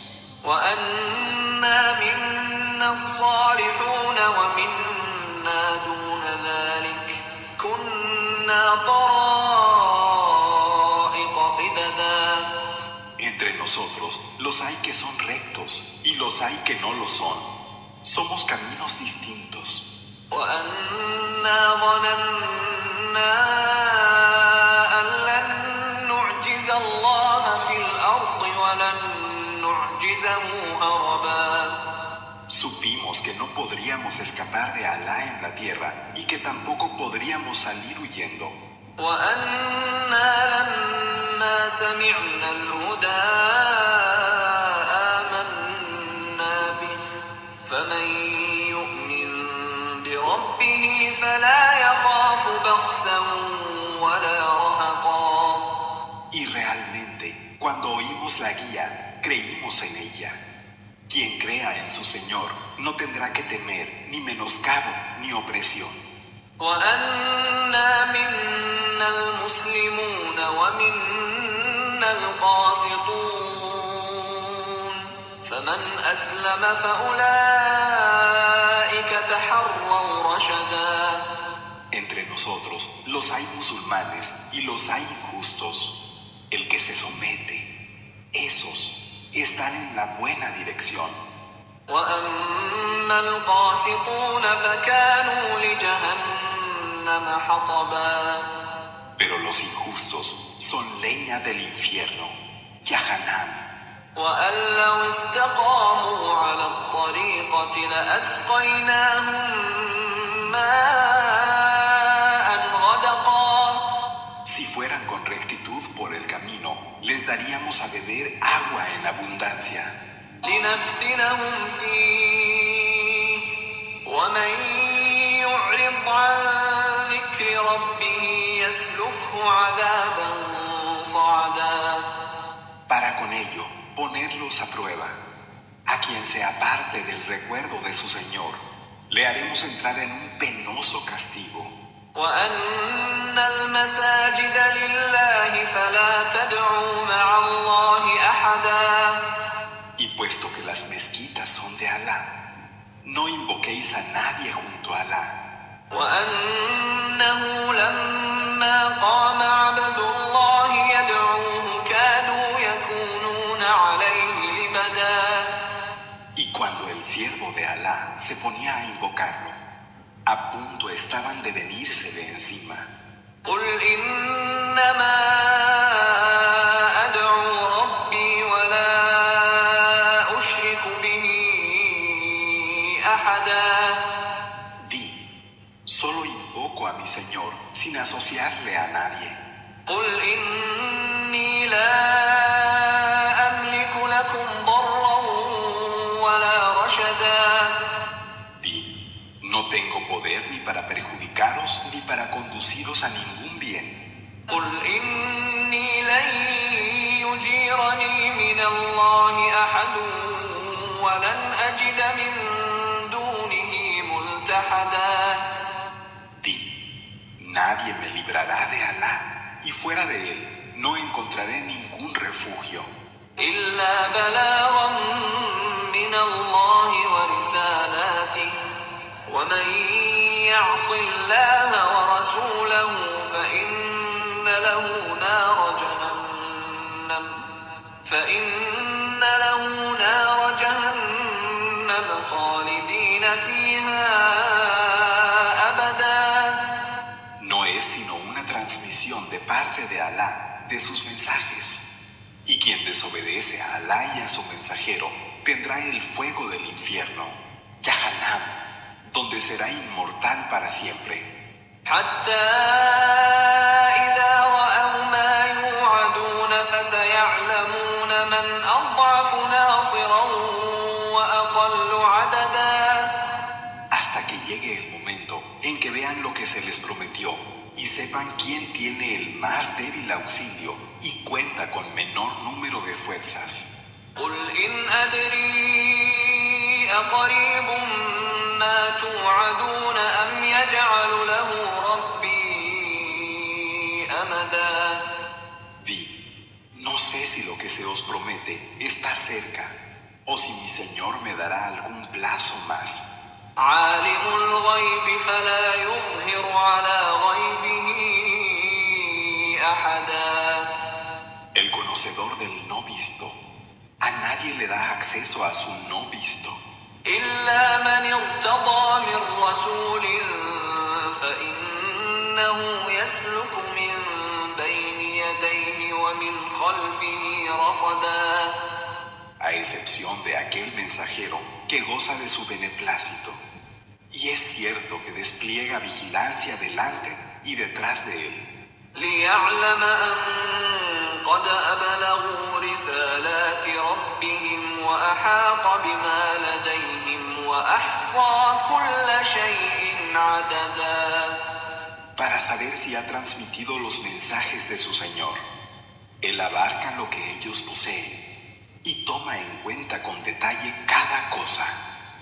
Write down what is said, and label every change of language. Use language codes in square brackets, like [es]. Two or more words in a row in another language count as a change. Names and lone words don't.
[ar] وأنا منا الصالحون ومنا دون ذلك كنا طرائق قددا. [es] Entre nosotros los hay que son rectos y los hay que no lo son. Somos caminos distintos. [ar] وأنا ظننا أن لن نعجز الله في الأرض ولن نعجزه هربا. [es] Supimos que no podríamos escapar de Alá en la tierra y que tampoco podríamos salir huyendo. [ar] وأنا لما سمعنا الهدى آمنا به فمن يؤمن بربه فلا يخاف بخسا ولا رهقا. [es] Y realmente, cuando oímos la guía, creímos en ella. Quien crea en su Señor no tendrá que temer ni menoscabo ni opresión. [ar] وأنا منا المسلمون ومنا القاسطون فمن أسلم فأولئك تحروا رشدا. [es] Entre vosotros los hay musulmanes y los hay injustos. El que se somete, esos están en la buena dirección. [ar] وأما القاسطون فكانوا لجهنم حطبا [es] Pero los injustos son leña del infierno, Yahanam. [ar] وأن لو استقاموا على الطريقة لأسقيناهم ماء غدقا [es] Si fueran con rectitud por el camino, les daríamos a beber agua en abundancia, [ar] لنفتنهم فيه ومن يعرض عن ذكر ربه يسلكه عذابا صعدا [es] para con ello ponerlos a prueba. A quien se aparte del recuerdo de su Señor, le haremos entrar en un penoso castigo. [ar] وأن المساجد لله فلا تدعوا مع الله أحدا [es] Y puesto que las mezquitas son de Alá, no invoquéis a nadie junto a Alá. [ar] وأنه لما قام عبد الله يدعوه كادوا يكونون عليه لبدا [es] Y cuando el siervo de Alá se ponía a invocarlo, a punto estaban de venírsele encima. [ar] قل إنما أدعو ربي ولا أشرك به أحدا [es] Di, solo invoco a mi Señor sin asociarle a nadie. [ar] قل إني لا أملك لكم ضرا ولا رشدا [es] Di, no tengo poder ni para perjudicaros ni para conduciros a ningún bien. [ar] قل إني لن يجيرني من الله أحد ولن أجد من دونه ملتحدا [es] Di, nadie me librará de Alá, y fuera de él no encontraré ningún refugio, [ar] إلا بلاغا من الله ورسالاته ومن يعص الله ورسوله فإن له نار جهنم خالدين فيها أبدا [es] no es sino una transmisión de parte de Alá de sus mensajes. Y quien desobedece a Alá y a su mensajero tendrá el fuego del infierno, Yahanam, donde será inmortal para siempre. [ar] حتى إذا رأوا ما يوعدون فسيعلمون من أضعف ناصرا وأقل عددا [es] Hasta que llegue el momento en que vean lo que se les prometió y sepan quién tiene el más débil auxilio y cuenta con menor número de fuerzas. [ar] قل إن أدري أقريب ما توعدون أم يجعل له ربي أمدا [es] Di, no sé si lo que se os promete está cerca o si mi Señor me dará algún plazo más. [ar] عالم الغيب فلا يظهر على غيبه أحدا [es] El conocedor del no visto, a nadie le da acceso a su no visto, [ar] إلا من ارتضى من رسول فإنه يسلك من بين يديه ومن خلفه رصدا [es] a excepción de aquel mensajero que goza de su beneplácito. Y es cierto que despliega vigilancia delante y detrás de él, [ar] ليعلم أن قد أبلغوا رسالات ربهم وأحاط بما لديهم وأحصى كل شيء عددا [es] para saber si ha transmitido los mensajes de su Señor. Él abarca lo que ellos poseen y toma en cuenta con detalle cada cosa.